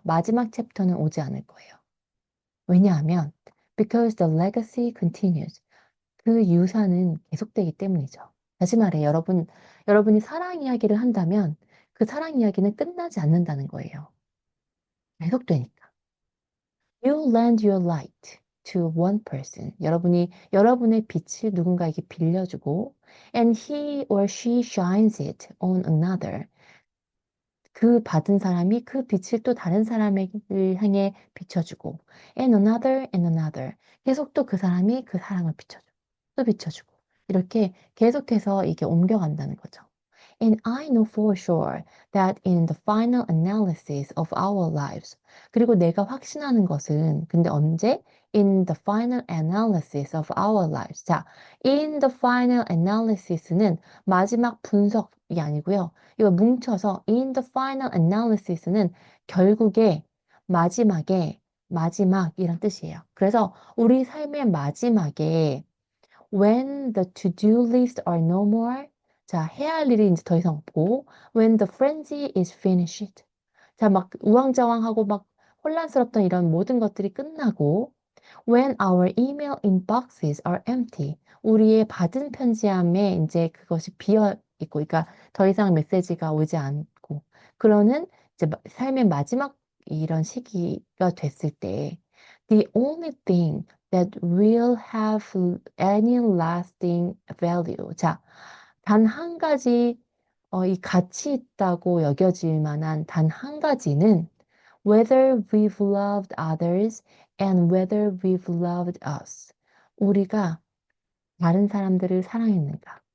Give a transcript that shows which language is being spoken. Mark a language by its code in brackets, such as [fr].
[ko] 마지막 챕터는 오지 않을 거예요. 왜냐하면 [en] because the legacy continues. [ko] 그 유산은 계속되기 때문이죠. 다시 말해 여러분이 사랑 이야기를 한다면 그 사랑 이야기는 끝나지 않는다는 거예요. 계속되니까. [en] You lend your light to one person. [ko] 여러분의 빛을 누군가에게 빌려주고, [en] and he or she shines it on another. [ko] 그 받은 사람이 그 빛을 또 다른 사람을 향해 비춰주고, [en] and another. [ko] 계속 또 그 사람이 그 사랑을 비춰주고, 또 비춰주고. 이렇게 계속해서 이게 옮겨간다는 거죠. [en] And I know for sure that in the final analysis of our lives. [ko] 그리고 내가 확신하는 것은, 근데 언제? [en] In the final analysis of our lives. [ko] 자, [en] in the final analysis [ko] 는 마지막 분석이 아니고요. 이거 뭉쳐서 [en] in the final analysis [ko] 는 결국에 마지막에 마지막이란 뜻이에요. 그래서 우리 삶의 마지막에 [en] When the to-do list are no more. [ko] 자, 해야 할 일이 이제 더 이상 없고. [en] When the frenzy is finished. [ko] 자, 막 우왕좌왕하고 막 혼란스럽던 이런 모든 것들이 끝나고. [en] When our email inboxes are empty. [ko] 우리의 받은 편지함에 이제 그것이 비어 있고, 그러니까 더 이상 메시지가 오지 않고. 그러는 이제 삶의 마지막 이런 시기가 됐을 때, [en] the only thing that will have any lasting value. [ko] 자, 단 한 가지, 이 가치 있다고 여겨질 만한 단 한 가지는 [en] whether we've loved others and whether we've loved us. [ko] 우리가 다른 사람들을 사랑했는가?